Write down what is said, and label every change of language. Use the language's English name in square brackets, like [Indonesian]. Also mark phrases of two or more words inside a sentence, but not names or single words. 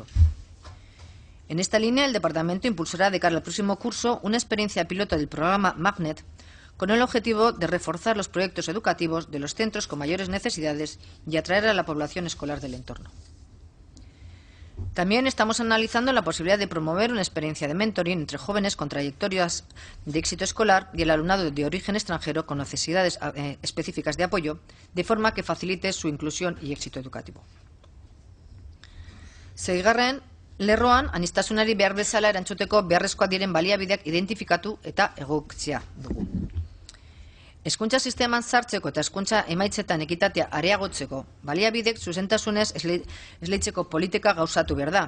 [Spanish] En esta línea, el Departamento impulsará de cara al próximo curso una experiencia piloto del programa Magnet con el objetivo de reforzar los proyectos educativos de los centros con mayores necesidades y atraer a la población escolar del entorno. También estamos analizando la posibilidad de promover una experiencia de mentoring entre jóvenes con trayectorias de éxito escolar y el alumnado de origen extranjero con necesidades específicas de apoyo, de forma que facilite su inclusión y éxito educativo. [Basque] Seigarren lerroan, aniztasunari behar bezala erantzuteko beharrezkoak diren baliabideak identifikatu eta egokitzea dugu. Hezkuntza sisteman sartzeko eta hezkuntza emaitzetan ekitatea areagotzeko, baliabidek zuzentasunez esleitzeko politika gauzatu behar da.